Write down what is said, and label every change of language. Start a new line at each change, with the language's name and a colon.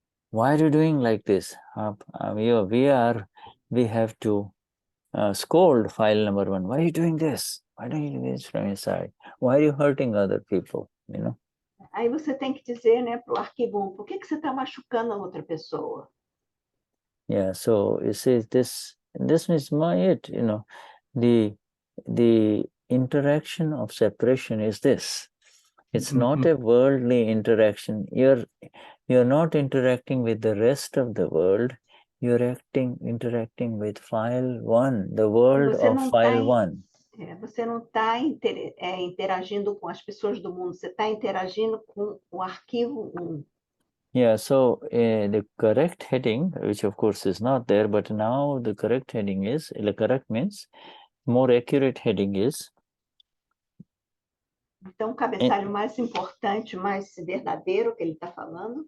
English: Why are you doing like this? We have to scold file number 1. Why are you doing this? Why don't you do this from inside? Why are you hurting other people?
Portuguese: Aí você tem que dizer, né, para o arquivo 1, por que você está machucando a outra pessoa?
English: Yeah, so you see, this is it. The interaction of separation is this. It's not a worldly interaction. You're not interacting with the rest of the world. You're interacting with file 1, the world of file 1.
Portuguese: Você não está interagindo com as pessoas do mundo. Você está interagindo com o arquivo 1.
English: Yeah, so the correct heading, which of course is not there, but now the correct heading is, the correct means, more accurate heading is.
Portuguese: Então, o cabeçalho mais importante, mais verdadeiro que ele está falando.